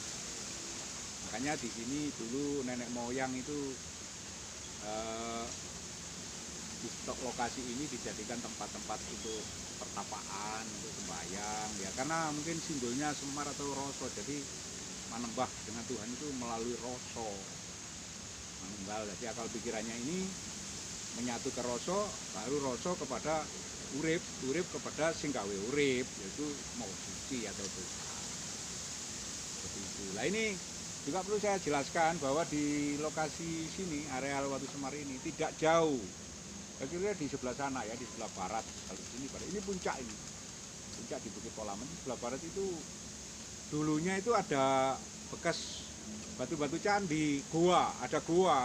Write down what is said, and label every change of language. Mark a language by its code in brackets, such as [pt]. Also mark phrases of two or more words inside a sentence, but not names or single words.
[id] Makanya di sini dulu nenek moyang itu lokasi ini dijadikan tempat-tempat untuk pertapaan, untuk sembahyang ya, karena mungkin simbolnya Semar atau Roso, jadi manembah dengan Tuhan itu melalui Roso manunggal. Jadi akal pikirannya ini menyatu ke Roso, baru Roso kepada urip, urip kepada [jv] sing gawe urip, [id] yaitu mau suci atau Tuhan. Seperti itu. Nah ini juga perlu saya jelaskan bahwa di lokasi sini, areal Watu Semar ini tidak jauh. Kira-kira di sebelah sana ya, di sebelah barat. Kalau di sini barat, ini puncak ini. Puncak di Bukit Polaman, di sebelah barat itu dulunya itu ada bekas batu-batu candi, gua, ada gua.